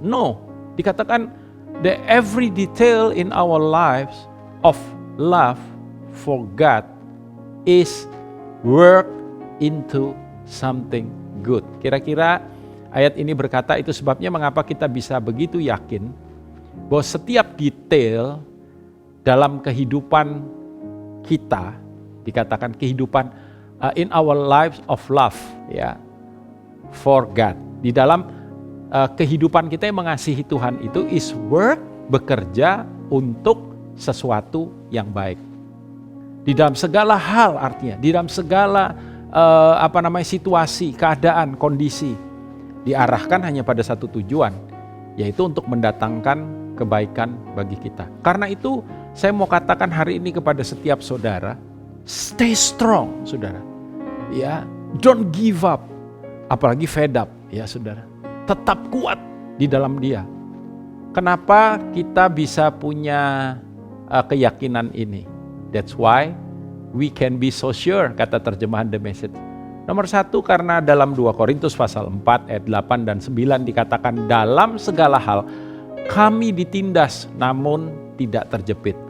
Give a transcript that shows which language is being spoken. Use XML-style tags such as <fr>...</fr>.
<en>No,</en> <id>dikatakan</id> <en>that every detail in our lives of love for God is work into something good.</en> <id>Kira-kira ayat ini berkata itu sebabnya mengapa kita bisa begitu yakin bahwa setiap detail dalam kehidupan kita, dikatakan kehidupan</id> <en>in our lives of love,</en> <id>ya,</id> <en>for God.</en> <id>Di dalam kehidupan kita yang mengasihi Tuhan itu</id> <en>is work,</en> <id>bekerja untuk sesuatu yang baik. Di dalam segala hal artinya, di dalam segala situasi, keadaan, kondisi, diarahkan hanya pada satu tujuan, yaitu untuk mendatangkan kebaikan bagi kita. Karena itu saya mau katakan hari ini kepada setiap saudara,</id> <en>stay strong</en> <id>saudara.</id> <en>Ya, don't give up,</en> <id>apalagi</id> <en>fed up</en> <id>ya saudara. Tetap kuat di dalam Dia. Kenapa kita bisa punya keyakinan ini?</id> <en>That's why we can be so sure,</en> <id>kata terjemahan</id> <en>The Message.</en> <id>Nomor satu, karena dalam 2 Korintus pasal 4 ayat 8 dan 9 dikatakan dalam segala hal kami ditindas namun tidak terjepit.</id>